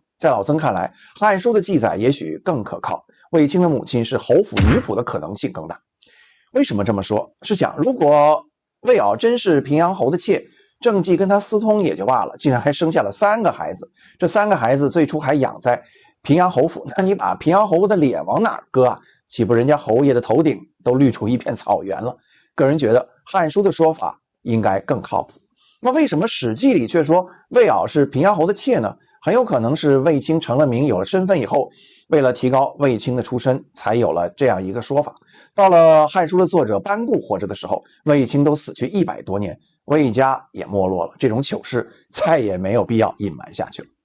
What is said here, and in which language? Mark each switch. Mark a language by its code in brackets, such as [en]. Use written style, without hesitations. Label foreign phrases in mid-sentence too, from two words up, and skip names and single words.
[zh] 在老曾看來，漢書的記載也許更可靠，衛青的母親是侯府女僕的可能性更大。為什麼這麼說？是想如果魏媪真是平陽侯的妾，郑季跟他私通也就罷了，竟然還生下了3個孩子。這3個孩子最初還養在平陽侯府，那你把平陽侯的臉往哪兒擱豈不人家侯爺的頭頂都綠出一片草原了？個人覺得漢書的說法應該更靠譜。那為什麼《史記》裡卻說魏媪是平陽侯的妾呢？很有可能是衛青成了名，有了身份以後，為了提高衛青的出身，才有了這樣一個說法。到了《漢書》的作者班固活着的時候，衛青都死去100多年，衛家也沒落了，這種糗事再也沒有必要隱瞞下去了。